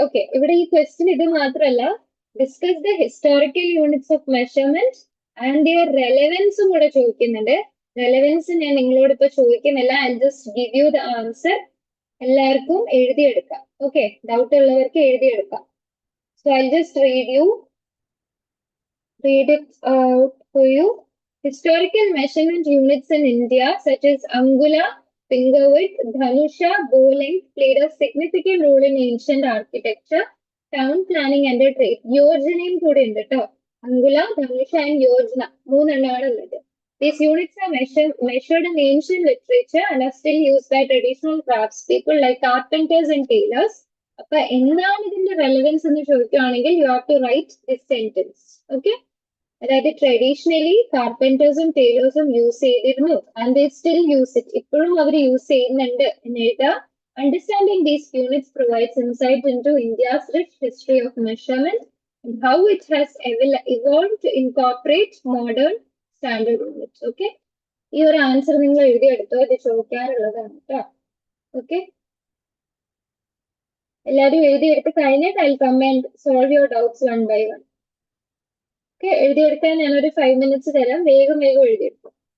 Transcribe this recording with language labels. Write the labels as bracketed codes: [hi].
[ml] Okay, ഇവിടെ ഈ question ഇത് മാത്രമല്ല, [en] discuss the historical units of measurement and their [ml] റെലവൻസും കൂടെ ചോദിക്കുന്നുണ്ട്. റെലവൻസ് ഞാൻ നിങ്ങളോട് ഇപ്പൊ ചോദിക്കുന്നില്ല, [en] I just give you the answer. [ml] എല്ലാവർക്കും എഴുതിയെടുക്കാം. ഓക്കെ, ഡൗട്ട് ഉള്ളവർക്ക് എഴുതിയെടുക്കാം. [en] So I just read it out for you. Historical measurement units in India such as Angula, finger width, Dhanusha, bow length played a significant role in ancient architecture, town planning and trade. [ml] Yojanayum കൂടെ ഉണ്ട് കേട്ടോ. [en] Angula, Dhanusha and Yojana [ml] 3 എണ്ണമാണ് ഉള്ളത്. [en] These units are measured in ancient literature and are still used by traditional craftspeople like carpenters and tailors. [ml] അപ്പൊ എന്താണ് ഇതിന്റെ relevance എന്ന് ചോദിക്കുകയാണെങ്കിൽ [en] You have to write this sentence. [ml] Okay, അതായത് ട്രഡീഷണലി കാർപ്പൻറ്റേഴ്സും ടൈലേഴ്സും യൂസ് ചെയ്തിരുന്നു [en] and they still use it, [ml] ഇപ്പോഴും അവർ use ചെയ്യുന്നുണ്ട് എന്ന് എഴുതാം. [en] Understanding these units provides insight into India's rich history of measurement and how it has evolved to incorporate modern standard units. [ml] Okay, ഈ ഒരു answer നിങ്ങൾ എഴുതിയെടുത്തോ, ഇത് ചോദിക്കാറുള്ളതാണ് കേട്ടോ. ഓക്കെ, എല്ലാവരും എഴുതിയെടുത്ത് കഴിഞ്ഞിട്ട് [en] I come and solve your doubts one by one. [ml] Okay, എഴുതിയെടുക്കാൻ ഞാനൊരു 5 minutes തരാം, വേഗം വേഗം എഴുതിയെടുക്കും.